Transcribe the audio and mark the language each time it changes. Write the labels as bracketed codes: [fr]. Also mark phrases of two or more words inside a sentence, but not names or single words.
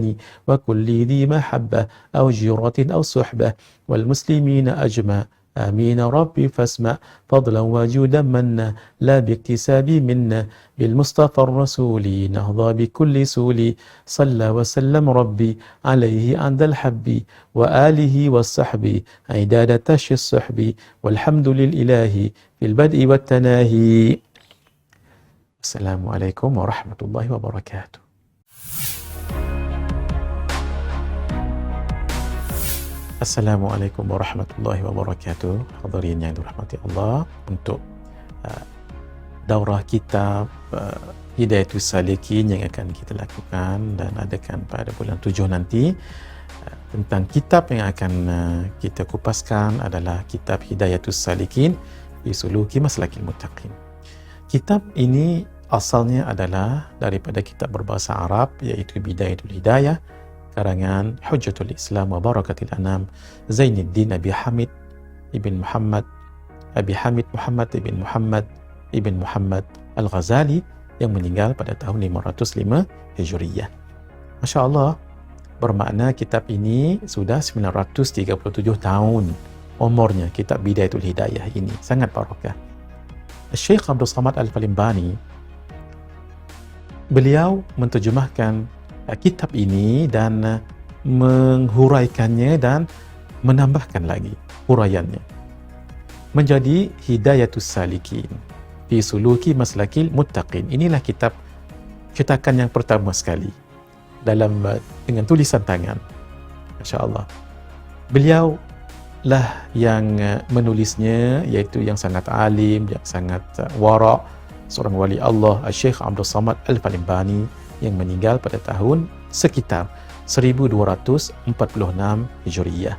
[ar] وكل ذي محبة أو جيرة أو صحبة والمسلمين أجمع آمين ربي فاسمع فضلا وجودا منا لا باكتساب منا بالمصطفى الرسول نهضى بكل سول صلى وسلم ربي عليه عند الحب وآله والصحب عداد تشي الصحب والحمد للإله في البدء والتناهي. السلام عليكم ورحمة الله وبركاته. السلام عليكم ورحمة الله وبركاته. [ms] Hadirin yang dirahmati Allah, untuk daurah kitab Hidayatus Salikin yang akan kita lakukan dan adakan pada bulan 7 nanti, tentang kitab yang akan kita kupaskan adalah kitab Hidayatus Salikin fi Suluki Maslakil Muttaqin. Kitab ini asalnya adalah daripada kitab berbahasa Arab, iaitu Bidayatul Hidayah karangan Hujjatul Islam wa Barakatil Anam Zainuddin Abi Hamid ibn Muhammad ibn Muhammad Al-Ghazali yang meninggal pada tahun 505 Hijriyah. [ar] ما شاء الله, [ms] bermakna kitab ini sudah 937 tahun umurnya, kitab Bidayatul Hidayah ini. Sangat barakah. Syekh Abdul Samad Al-Falimbani, beliau menterjemahkan kitab ini dan menghuraikannya dan menambahkan lagi huraiannya menjadi Hidayatus Salikin fi Suluki Maslakil Muttaqin. Inilah kitab cetakan yang pertama sekali dalam dengan tulisan tangan. [ar] ما شاء الله. [ms] Beliau lah yang menulisnya, iaitu yang sangat alim, yang sangat wara', seorang wali Allah, Syekh Abdul Samad Al-Falimbani, yang meninggal pada tahun sekitar 1246 Hijriyah.